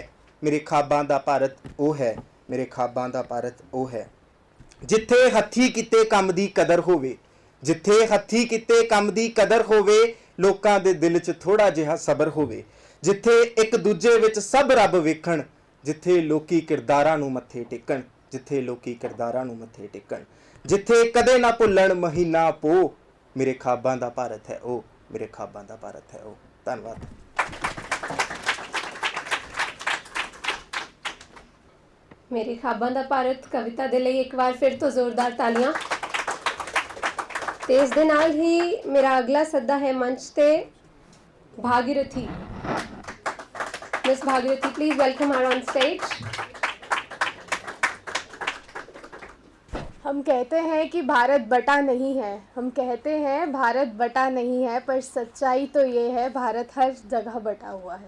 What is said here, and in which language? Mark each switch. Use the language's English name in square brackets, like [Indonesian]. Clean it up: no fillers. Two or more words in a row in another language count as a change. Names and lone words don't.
[Punjabi] ਮੇਰੇ ਖਾਬਾਂ ਦਾ ਭਾਰਤ ਉਹ ਹੈ, ਮੇਰੇ ਖਾਬਾਂ ਦਾ ਭਾਰਤ ਉਹ ਹੈ ਜਿੱਥੇ ਹੱਥੀਂ ਕੀਤੇ ਕੰਮ ਦੀ ਕਦਰ ਹੋਵੇ, ਜਿੱਥੇ ਹੱਥੀਂ ਕੀਤੇ ਕੰਮ ਦੀ ਕਦਰ ਹੋਵੇ, ਲੋਕਾਂ ਦੇ ਦਿਲ 'ਚ ਥੋੜਾ ਜਿਹਾ ਸਬਰ ਹੋਵੇ, ਜਿੱਥੇ ਇੱਕ ਦੂਜੇ ਵਿੱਚ ਸਭ ਰੱਬ ਵੇਖਣ, ਜਿੱਥੇ ਲੋਕੀ ਕਿਰਦਾਰਾਂ ਨੂੰ ਮੱਥੇ ਟੇਕਣ, ਜਿੱਥੇ ਲੋਕੀ ਕਿਰਦਾਰਾਂ ਨੂੰ ਮੱਥੇ ਟੇਕਣ, ਜਿੱਥੇ ਕਦੇ ਨਾ ਭੁੱਲਣ ਮਹੀਨਾ ਪੋ। ਮੇਰੇ ਖਾਬਾਂ ਦਾ ਭਾਰਤ ਹੈ ਉਹ, ਮੇਰੇ ਖਾਬਾਂ ਦਾ ਭਾਰਤ ਹੈ ਉਹ। ਧੰਨਵਾਦ। ਮੇਰੇ ਖ਼ਾਬਾਂ ਦਾ ਭਾਰਤ ਕਵਿਤਾ ਦੇ ਲਈ ਇੱਕ ਬਾਰ ਫਿਰ ਤੋਂ ਜ਼ੋਰਦਾਰ ਤਾਲੀਆਂ। ਤੇ ਇਸ ਦੇ ਨਾਲ ਹੀ ਮੇਰਾ ਅਗਲਾ ਸੱਦਾ ਹੈ ਮੰਚ ਤੇ ਭਾਗੀਰਥੀ। [English] Miss Bhagirathi, please welcome her on stage. [Hindi] हम कहते हैं कि भारत बटा नहीं है, हम कहते हैं भारत बटा नहीं है, पर सच्चाई तो ये है भारत हर जगह बटा हुआ है।